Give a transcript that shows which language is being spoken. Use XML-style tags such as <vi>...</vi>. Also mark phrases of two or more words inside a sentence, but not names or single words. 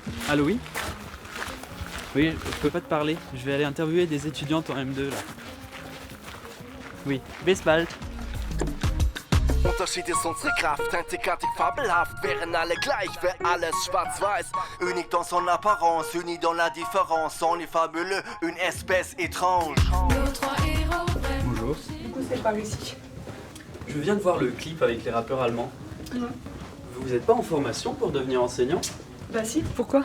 <fr>Allô, oui? Oui, je peux pas te parler. Je vais aller interviewer des étudiantes en M2 là. Oui,</fr> <de>bis bald. Unterschiede ist unsere Kraft, einzigartig fabelhaft, wären alle gleich, wäre alles schwarz-weiß.</de> <fr>Unique dans son apparence, unis dans la différence, on est fabuleux, une espèce étrange. Bonjour. Du coup, c'est par ici. Je viens de voir le clip avec les rappeurs allemands. Ouais. Vous êtes pas en formation pour devenir enseignant? Bah si, pourquoi?</fr>